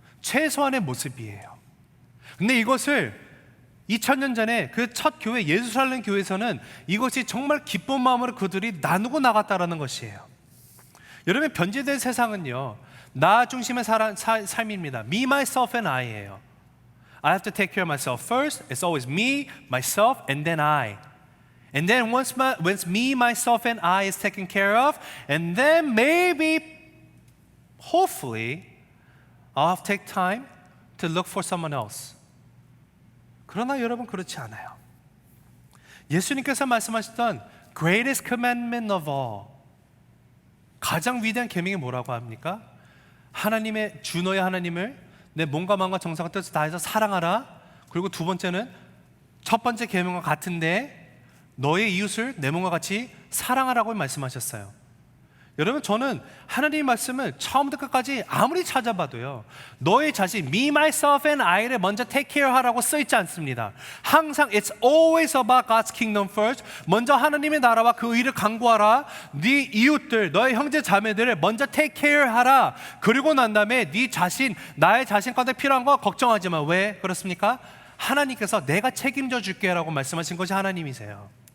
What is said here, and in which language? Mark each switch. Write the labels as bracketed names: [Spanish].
[Korean] 최소한의 모습이에요. 근데 이것을 2000년 전에 그 첫 교회 예루살렘 교회에서는 이것이 정말 기쁜 마음으로 그들이 나누고 나갔다라는 것이에요. 여러분, 변질된 세상은요, 나 중심의 삶입니다. [English] Me, myself and I예요. I have to take care of myself first. It's always me, myself, and then I. And then once me, myself, and I is taken care of, and then maybe, hopefully, I'll take time to look for someone else. [Korean] 그러나 여러분, 그렇지 않아요. 예수님께서 말씀하셨던 [English] greatest commandment of all, [Korean] 가장 위대한 계명이 뭐라고 합니까? 하나님의 주 너의 하나님을 내 몸과 마음과 정성과 뜻을 다해서 사랑하라. 그리고 두 번째는 첫 번째 계명과 같은데 너의 이웃을 내 몸과 같이 사랑하라고 말씀하셨어요. 여러분, 저는 하나님의 말씀을 처음부터 끝까지 아무리 찾아봐도요, 너의 자신, [English] me, myself and I [Korean] 를 먼저 [English] take care [Korean] 하라고 써있지 않습니다. [English] 항상 it's always about God's kingdom first. [Korean] 먼저 하나님의 나라와 그 의를 강구하라. 네 이웃들, 너의 형제 자매들을 먼저 [English] take care [Korean] 하라. 그리고 난 다음에 네 자신, 나의 자신 가운데 필요한 거 걱정하지 마. 왜 그렇습니까? 하나님께서 내가 책임져 줄게 라고 말씀하신 것이 하나님이세요.